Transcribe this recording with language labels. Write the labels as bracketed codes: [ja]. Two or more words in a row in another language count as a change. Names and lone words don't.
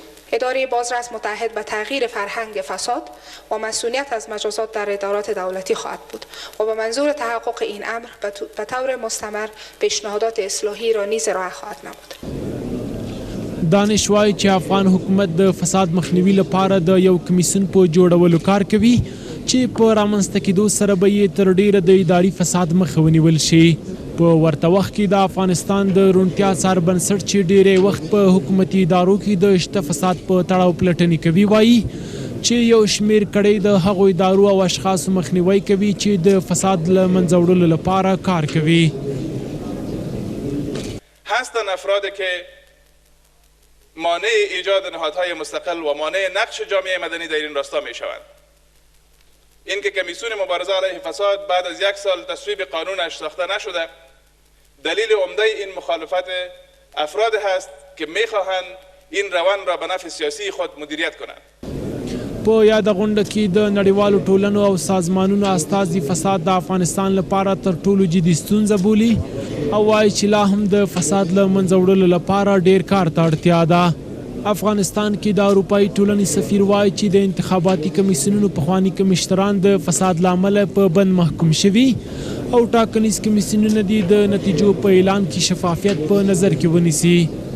[fa] اداره بازرس متحد به تغییر فرهنگ فساد و مسئولیت از مجازات در ادارات دولتی خواهد بود و به منظور تحقق این امر به طور مستمر پیشنهادات اصلاحی را نیز ارائه خواهد نمود. [ps] دانش وایي چې افغان حکومت د فساد مخنیوي لپاره د یو کمیسیون په جوړولو کار کوي چې په رامنځته کېدو سره به یې تر ډیره د اداري فساد مخه ونیول شي. په ورته وخت کې د افغانستان د روڼتیا څار بنسټ چې ډیری وخت په حکومتي ادارو کې د شته فساد په تړاو پلټنې کوي وایي چې یو شمیر کړۍ د هغو ادارو او اشخاصو مخنیوي کوي چې د فساد له منځه وړلو لپاره کار کوي. [fa] هستند افرادی که مانع ایجاد نهادهای مستقل و مانع نقش جامعه مدنی در این راستا می شوند. این که کمیسیون مبارزه علیه فساد بعد از 1 سال تصویب قانونش ساخته نشده دلیل عمده این مخالفت افراد هست که می خواهند این روند را به نفع سیاسی خود مدیریت کنند. [ps] په یاده غونډه کې د نړیوالو ټولنو او سازمانونو استازي فساد د افغانستان لپاره تر ټولو جدي ستونزه بولي او وایي چې لا هم د فساد له منځه وړلو لپاره ډیر کار ته اړتیا ده. افغانستان کې د اروپایي ټولنې سفیر وایي چې د انتخاباتي کمیسیونونو پخواني کمشتران د فساد له امله په بند محکوم شوي او ټاکنیز کمیسیونونه دي د نتیجو په اعلان کې شفافیت په نظر کې ونیسي.